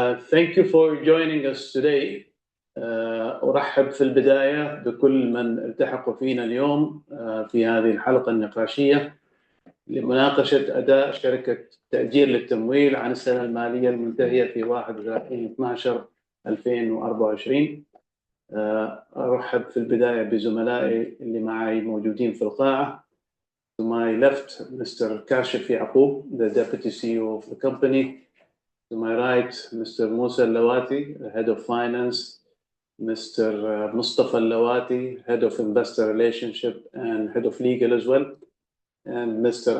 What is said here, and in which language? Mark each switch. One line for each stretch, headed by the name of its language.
English: Thank you for joining us today.
Arabic: أرحب في البداية بكل من التحقوا فينا اليوم في هذه الحلقة النقاشية لمناقشة أداء شركة تأجير للتمويل عن السنة المالية المنتهية في 31/12/2024. أرحب في البداية بزملائي اللي معي موجودين في القاعة.
English: To my left, Mr. Kashif Yaqub, the Deputy CEO of the company. To my right, Mr. Musa Lawati, Head of Finance, Mr. Mustafa Lawati, Head of Investor Relationship and Head of Legal as well, and Mr.